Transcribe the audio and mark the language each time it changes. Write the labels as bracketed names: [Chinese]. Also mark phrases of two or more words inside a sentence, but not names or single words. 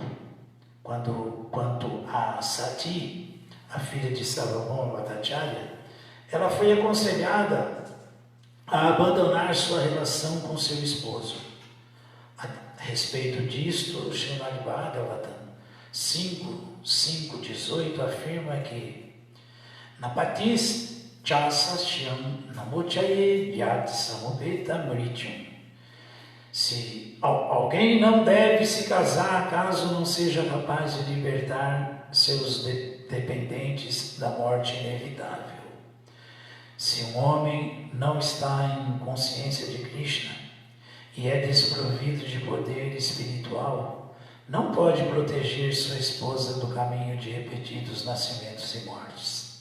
[Portuguese] Quanto a Sati, a filha de Salomão Bhattacharya, ela foi aconselhada a abandonar sua relação com seu esposo. A respeito disto, o Srimad Bhagavatam 5.5.18 afirma que [Sanskrit] नपतिस् चसस्यम् नमोचये व्यत् समुपेत मृत्युम्. [Portuguese] Se alguém não deve se casar caso não seja capaz de libertar seus dependentes da morte inevitável. Se um homem não está em consciência de Krishna e é desprovido de poder espiritual, não pode proteger sua esposa do caminho de repetidos nascimentos e mortes.